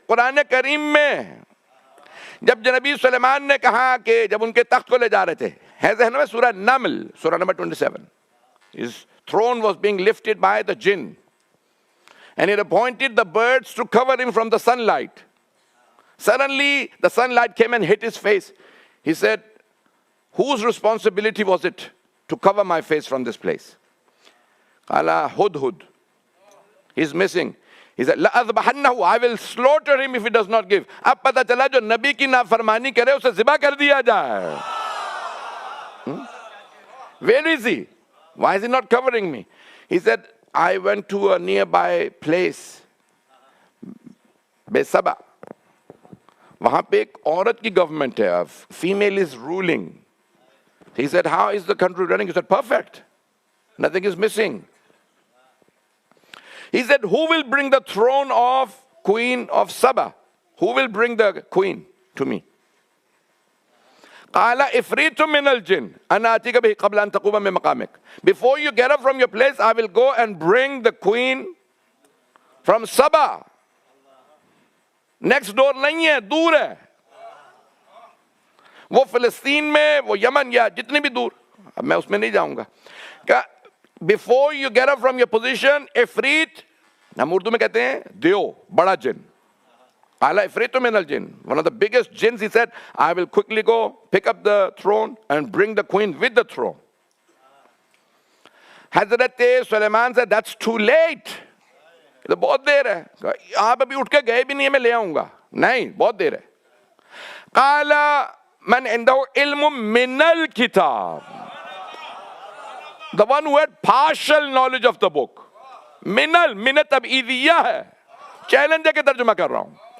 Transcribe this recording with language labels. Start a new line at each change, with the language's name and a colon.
Urdu: قرآن کریم میں جب نبی سلیمان نے کہا کہ جب ان کے تخت کو لے جا رہے تھے، ہے ذہن میں سورہ نمل، سورہ number 27,
English: his throne was being lifted by the jinn and it appointed the birds to cover him from the sunlight. Suddenly the sunlight came and hit his face. He said, whose responsibility was it to cover my face from this place?
Arabic: Qala Hudhud.
English: He's missing. He said,
Arabic: لَأَذْبَحَنَّهُ,
English: I will slaughter him if he does not give.
Urdu: اب پتہ چلا جو نبی کی نافرمانی کرے اسے ذبح کر دیا جائے.
English: Where is he? Why is he not covering me? He said, I went to a nearby place, Besaba.
Urdu: وہاں پہ ایک عورت کی گورنمنٹ ہے,
English: female is ruling. He said, how is the country running? He said, perfect. Nothing is missing. He said, who will bring the throne of Queen of Saba? Who will bring the queen to me?
Arabic: قال إفريت من الجن أنا آتيك به قبل أن تقوم من مقامك.
English: Before you get up from your place, I will go and bring the queen from Saba. Next door
Urdu: نہیں ہے, دور ہے. وہ فلسطین میں, وہ یمن یا جتنی بھی دور, اب میں اس میں نہیں جاؤں گا. کہ
English: before you get up from your position,
Urdu: Ifrit, ہم اردو میں کہتے ہیں دیو, بڑا جن.
Arabic: قال إفريت من الجن,
English: one of the biggest jinns, he said, I will quickly go pick up the throne and bring the queen with the throne. Hazrat Sulaiman said, that's too late.
Urdu: تو بہت دیر ہے. آپ ابھی اٹھ کے گئے بھی نہیں ہیں, میں لے آؤں گا. نہیں, بہت دیر ہے.
Arabic: قال من عنده علم من الكتاب,
English: the one who had partial knowledge of the book.
Urdu: من تبعیدیہ ہے, چیلنج ہے کہ ترجمہ کر رہا ہوں.